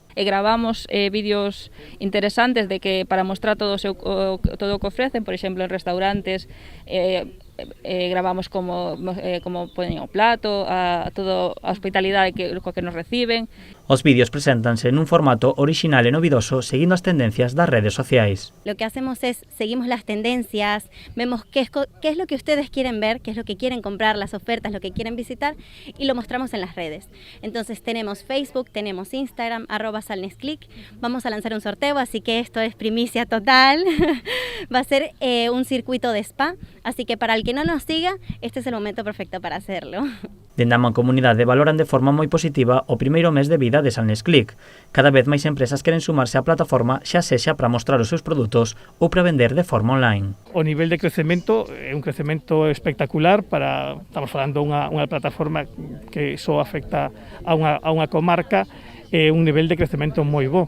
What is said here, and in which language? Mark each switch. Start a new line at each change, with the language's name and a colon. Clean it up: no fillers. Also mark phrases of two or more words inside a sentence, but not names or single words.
Galician: E gravamos vídeos interesantes de que para mostrar todo o que ofrecen, por exemplo, en restaurantes, gravamos como poñen o plato, toda a hospitalidade que nos reciben. Os vídeos preséntanse nun formato original e novidoso seguindo as tendencias das redes sociais.
Spanish: Lo que hacemos es, seguimos las tendencias, vemos qué es lo que ustedes quieren ver, qué es lo que quieren comprar, las ofertas, lo que quieren visitar y lo mostramos en las redes. Entonces tenemos Facebook, tenemos Instagram, @salnesclick, vamos a lanzar un sorteo, así que esto es primicia total. Va a ser un circuito de spa, así que para el que no nos siga, este es el momento perfecto para hacerlo.
Galician: Dende a Mancomunidade valoran de forma moi positiva o primeiro mes de vida de Salnés Click. Cada vez máis empresas queren sumarse á plataforma, xa sexa para mostrar os seus produtos ou para vender de forma online. O nivel de crecemento é un crecemento espectacular estamos falando unha plataforma que só afecta a unha comarca, un nivel de crecemento moi bo.